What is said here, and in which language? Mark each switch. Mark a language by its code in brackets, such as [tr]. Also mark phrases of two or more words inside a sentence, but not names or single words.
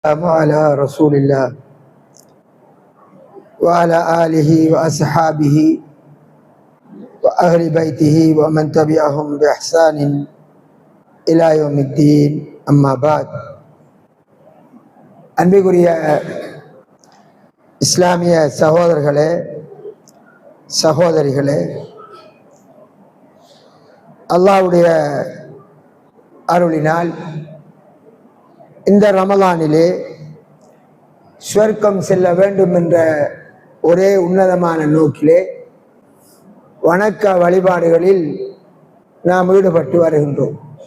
[ar] على رسول الله وعلى آله وأصحابه وأهل بيته ومن تبعهم بإحسان إلى يوم الدين أما بعد [ta] அன்பிற்குரிய இஸ்லாமிய சகோதரர்களே சகோதரிகளே, அல்லாஹ்வுடைய அருளினால் இந்த ரமலானிலே சுவர்க்கம் செல்ல வேண்டும் என்ற ஒரே உன்னதமான நோக்கிலே வணக்க வழிபாடுகளில் நாம் ஈடுபட்டு வருகின்றோம்.